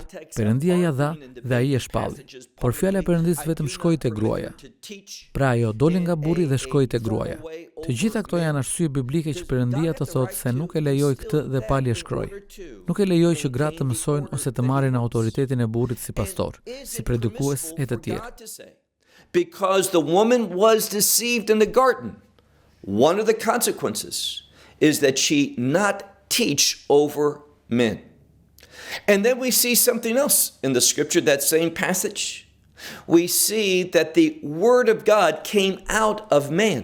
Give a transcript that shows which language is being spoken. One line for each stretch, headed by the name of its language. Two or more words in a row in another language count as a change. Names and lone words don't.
Albanian: Perëndia ja dha dhe ai e shpalli. Por fjala e Perëndisë vetëm shkoi te gruaja. Pra ajo doli nga burri dhe shkoi te gruaja. Të gjitha këto janë arsye biblike që Perëndia të thotë se nuk e lejoi këtë dhe Pali e shkroi. Nuk e lejoi që gratë të mësojnë ose të marrin autoritetin e burrit si pastor, si predikues e të tjerë.
English: Because the woman was deceived in the garden. One of the consequences is that she not teach over men. And then we see something else in the scripture, that same passage. We see that the word of God came out of man.